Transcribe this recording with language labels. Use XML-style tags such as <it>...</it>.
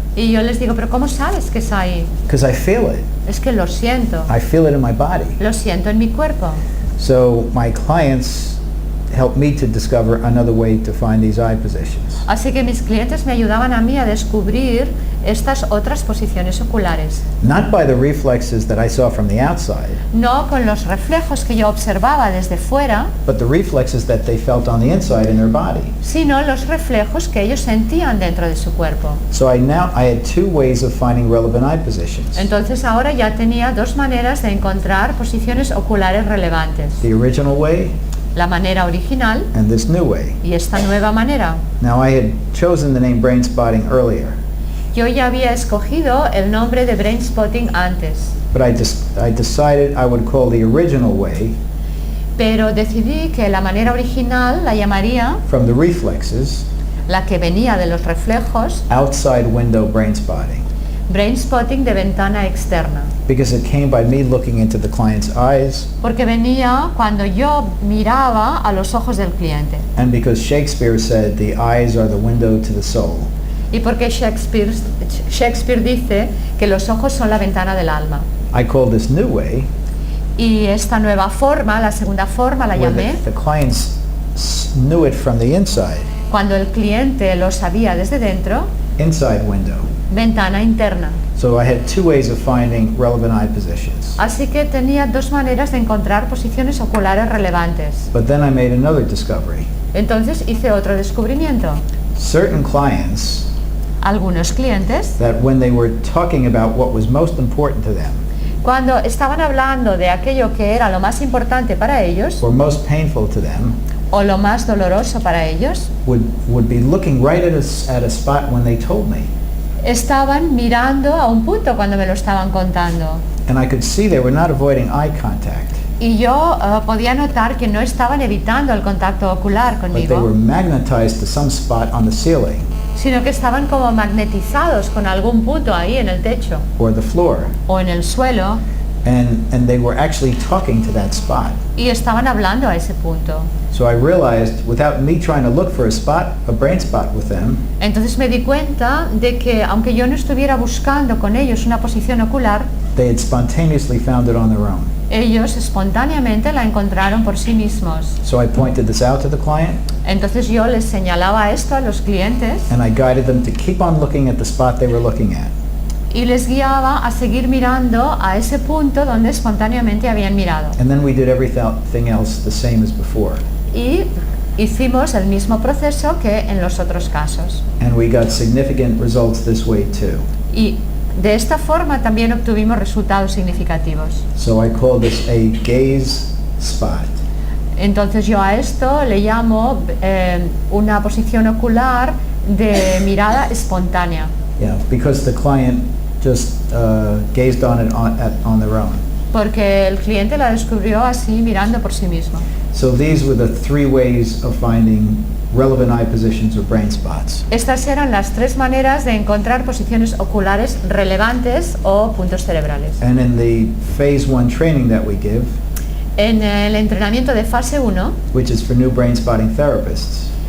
<es>Y yo les digo, pero ¿cómo sabes que es ahí?</es> <en>Because I feel it.</en> <es>Es que lo siento.</es> <en>I feel it in my body.</en> <es>Lo siento en mi cuerpo.</es> <en>So my clients helped me to discover another way to find these eye positions.</en> <es>Así que mis clientes me ayudaban a mí a descubrir estas otras posiciones oculares.</es> <en>Not by the reflexes that I saw from the outside,</en> <es>No con los reflejos que yo observaba desde fuera,</es> <en>but the reflexes that they felt on the inside in their body.</en> <es>sino los reflejos que ellos sentían dentro de su cuerpo.</es> <en>So I had two ways of finding relevant eye positions.</en> <es>Entonces ahora ya tenía dos maneras de encontrar posiciones oculares relevantes.</es> <en>The original way</en> <es>La manera original</es> <en>and this new way.</en> <es>y esta nueva manera.</es> <en>Now I had chosen the name Brainspotting earlier,</en> <es>Yo ya había escogido el nombre de Brainspotting antes,</es> <en>but I decided I would call the original way,</en> <es>pero decidí que la manera original la llamaría,</es> <en>from the reflexes,</en> <es>la que venía de los reflejos,</es> <en>outside window brainspotting,</en> <es>Brainspotting de ventana externa,</es> <en>because it came by me looking into the client's eyes,</en> <es>porque venía cuando yo miraba a los ojos del cliente</es> <en>and because Shakespeare said the eyes are the window to the soul.</en> <es>y porque Shakespeare dice que los ojos son la ventana del alma.</es> <en>I call this new way</en> <es>Y esta nueva forma, la segunda forma, la</es> <en>where</en> <es>llamé,</es> <en>the clients knew it from the inside,</en> <es>Cuando el cliente lo sabía desde dentro,</es> <en>inside window.</en> <es>ventana interna.</es> <en>So I had two ways of finding relevant eye positions.</en> <es>Así que tenía dos maneras de encontrar posiciones oculares relevantes.</es> <en>But then I made another discovery.</en> <es>Entonces hice otro descubrimiento.</es> <en>Certain clients,</en> <es>Algunos clientes,</es> <en>that when they were talking about what was most important to them,</en> <es>cuando estaban hablando de aquello que era lo más importante para ellos</es> <en>or most painful to them,</en> <es>o lo más doloroso para ellos,</es> <en>would be looking right at a spot when they told me.</en> <es>estaban mirando a un punto cuando me lo estaban contando.</es> <en>And I could see they were not avoiding eye contact,</en> <es>Y yo podía notar que no estaban evitando el contacto ocular</es> <en>but they were</en> <es>conmigo,</es> <en>magnetized to some spot on the ceiling</en> <es>sino que estaban como magnetizados con algún punto ahí en el techo</es> <en>or the floor,</en> <es>o en el suelo</es> <en>and they were actually talking to that spot.</en> <es>y estaban hablando a ese punto.</es> <en>So I realized, without me trying to look for a brain spot with them,</en> <es>Entonces me di cuenta de que aunque yo no estuviera buscando con ellos una posición ocular,</es> <en>they had spontaneously found it on their own.</en> <es>ellos espontáneamente la encontraron por sí mismos.</es> <en>So I pointed this out to the client,</en> <es>Entonces yo les señalaba esto a los clientes</es> <en>and I guided them to keep on looking at the spot they were looking at.</en> <es>y les guiaba a seguir mirando a ese punto donde espontáneamente habían mirado.</es> <en>And then we did everything else the same as before.</en> <es>Y hicimos el mismo proceso que en los otros casos.</es> <en>And we got significant results this way too.</en> <es>Y de esta forma también obtuvimos resultados significativos.</es> <en>So I call this a gaze spot.</en> <es>Entonces yo a esto le llamo una posición ocular de mirada espontánea,</es> <en>Yeah, because the client just gazed on it on their own.</en> <es>porque el cliente la descubrió así mirando por sí mismo.</es> <en>So these were the three ways of finding relevant eye positions or brain spots.</en> <es>Estas eran las tres maneras de encontrar posiciones oculares relevantes o puntos cerebrales.</es> <en>And in the phase 1 training that we give,</en> <es>En el entrenamiento de fase 1,</es> <en>which is for new brain spotting therapists,</en>